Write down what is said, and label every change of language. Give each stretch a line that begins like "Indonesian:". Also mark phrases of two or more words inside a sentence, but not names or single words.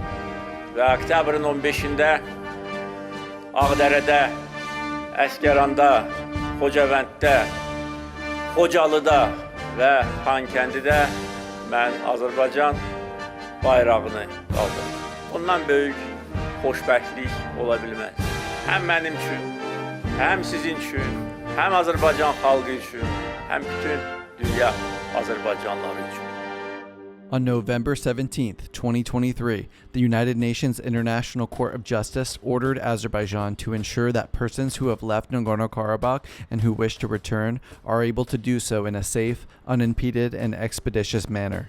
Azerbaijani: Və oktyabrın 15-də Ağdərədə, Əskəranda, Xocavənddə, Xocalıda və Xankəndidə mən Azərbaycan bayrağını qaldırdım. Bundan böyük xoşbəxtlik ola bilməz. Həm mənim üçün, həm sizin üçün, həm Azərbaycan xalqı üçün, həm bütün dünya Azərbaycanlıları üçün.
English: On November 17, 2023, the United Nations International Court of Justice ordered Azerbaijan to ensure that persons who have left Nagorno-Karabakh and who wish to return are able to do so in a safe, unimpeded, and expeditious manner.